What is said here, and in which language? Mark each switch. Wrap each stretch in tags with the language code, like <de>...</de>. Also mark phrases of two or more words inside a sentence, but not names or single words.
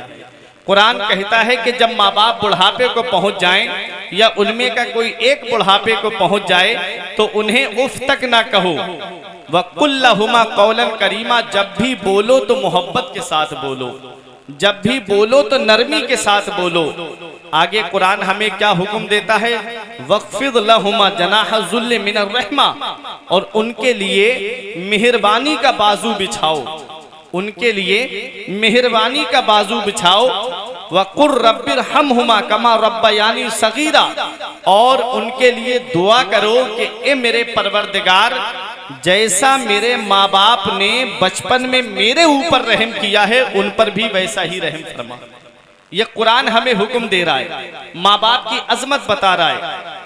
<hi>कुरान कहता है कि जब माँ बाप बुढ़ापे को पहुंच जाएं या उनमें का कोई एक बुढ़ापे को पहुंच जाए तो उन्हें उफ तक ना कहो।</hi> <ar>وقل لهما قولا كريما,</ar> <hi>जब भी बोलो तो मोहब्बत के साथ बोलो, जब भी बोलो तो नरमी के साथ बोलो। आगे कुरान हमें क्या हुक्म देता है,</hi> <ar>واخفض لهما جناح الذل من الرحمة,</ar> <hi>और उनके लिए मेहरबानी का बाजू बिछाओ, उनके लिए मेहरबानी का बाजू बिछाओ।</hi> <ar>وقل رب ارحمهما كما ربياني صغيرا,</ar> <hi>और उनके लिए दुआ करो कि ए मेरे परवरदिगार, जैसा मेरे माँ बाप ने बचपन में मेरे ऊपर रहम किया है उन पर भी वैसा ही रहम फरमा। यह कुरान हमें हुक्म दे रहा है, माँ बाप की अजमत बता रहा है।</hi>